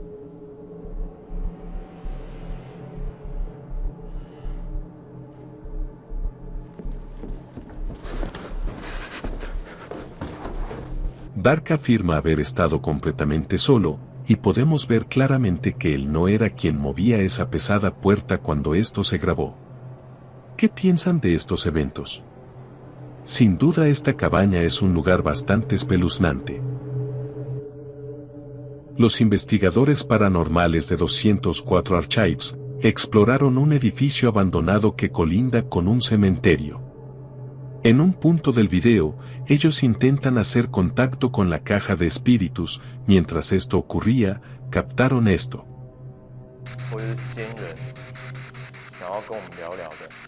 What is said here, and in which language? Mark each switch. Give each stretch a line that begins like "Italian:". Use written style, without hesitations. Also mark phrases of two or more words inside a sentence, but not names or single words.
Spanish: Dark afirma haber estado completamente solo, y podemos ver claramente que él no era quien movía esa pesada puerta cuando esto se grabó. ¿Qué piensan de estos eventos? Sin duda esta cabaña es un lugar bastante espeluznante. Los investigadores paranormales de 204 Archives exploraron un edificio abandonado que colinda con un cementerio. En un punto del video, ellos intentan hacer contacto con la caja de espíritus. Mientras esto ocurría, captaron esto.
Chinese: 或者是仙人想要跟我们聊聊的。